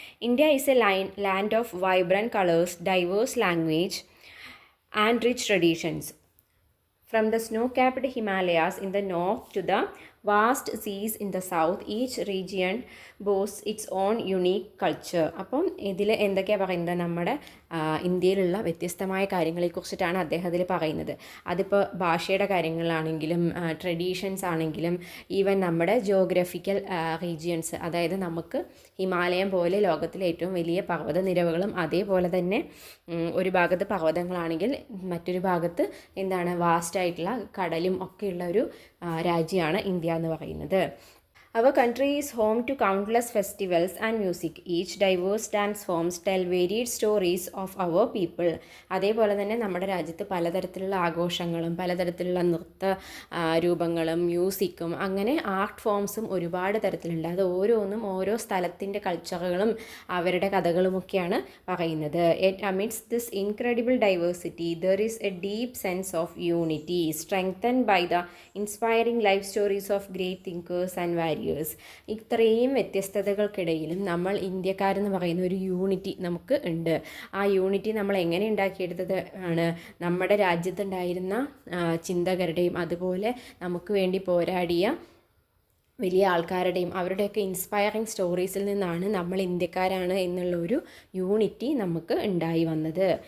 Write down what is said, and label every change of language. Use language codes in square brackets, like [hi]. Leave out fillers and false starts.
[en] India is a land of vibrant colours, diverse language and rich traditions. From the snow-capped Himalayas in the north to the vast seas in the south, each region boasts its own unique culture. [ml] അപ്പം ഇതിൽ എന്തൊക്കെയാണ് പറയുന്നത്? നമ്മുടെ ഇന്ത്യയിലുള്ള വ്യത്യസ്തമായ കാര്യങ്ങളെക്കുറിച്ചിട്ടാണ് അദ്ദേഹം അതിൽ പറയുന്നത്. അതിപ്പോൾ ഭാഷയുടെ കാര്യങ്ങളാണെങ്കിലും ട്രഡീഷൻസ് ആണെങ്കിലും ഈവൻ നമ്മുടെ ജിയോഗ്രഫിക്കൽ റീജിയൻസ്, അതായത് നമുക്ക് ഹിമാലയം പോലെ ലോകത്തിലെ ഏറ്റവും വലിയ പർവ്വതനിരകളും അതേപോലെ തന്നെ ഒരു ഭാഗത്ത് പർവ്വതങ്ങളാണെങ്കിൽ മറ്റൊരു ഭാഗത്ത് എന്താണ് വാസ്റ്റായിട്ടുള്ള കടലും ഒക്കെയുള്ള ഒരു രാജ്യമാണ് ഇന്ത്യ എന്ന് പറയുന്നത്. [en] Our country is home to countless festivals and music. Each diverse dance forms tell varied stories of our people. [ml] അതേപോലെ തന്നെ നമ്മുടെ രാജ്യത്ത് പലതരത്തിലുള്ള ആഘോഷങ്ങളും പലതരത്തിലുള്ള നൃത്ത രൂപങ്ങളും മ്യൂസിക്കും അങ്ങനെ ആർട്ട് ഫോംസും ഒരുപാട് തരത്തിലുണ്ട്. അത് ഓരോന്നും ഓരോ സ്ഥലത്തിൻ്റെ കൾച്ചറുകളും അവരുടെ കഥകളുമൊക്കെയാണ് പറയുന്നത്. [en] Amidst this incredible diversity, there is a deep sense of unity, strengthened by the inspiring life stories of great thinkers and warriors. [ml] ഇത്രയും വ്യത്യസ്തതകൾക്കിടയിലും നമ്മൾ ഇന്ത്യക്കാരെന്ന് പറയുന്ന ഒരു യൂണിറ്റി നമുക്ക് ഉണ്ട്. ആ യൂണിറ്റി നമ്മൾ എങ്ങനെ ഉണ്ടാക്കിയെടുത്തത് ആണ് നമ്മുടെ രാജ്യത്തുണ്ടായിരുന്ന ചിന്തകരുടെയും അതുപോലെ നമുക്ക് വേണ്ടി പോരാടിയ വലിയ ആൾക്കാരുടെയും അവരുടെയൊക്കെ ഇൻസ്പയറിങ് സ്റ്റോറീസിൽ നിന്നാണ് നമ്മൾ ഇന്ത്യക്കാരാണ് എന്നുള്ളൊരു യൂണിറ്റി നമുക്ക് ഉണ്ടായി വന്നത്.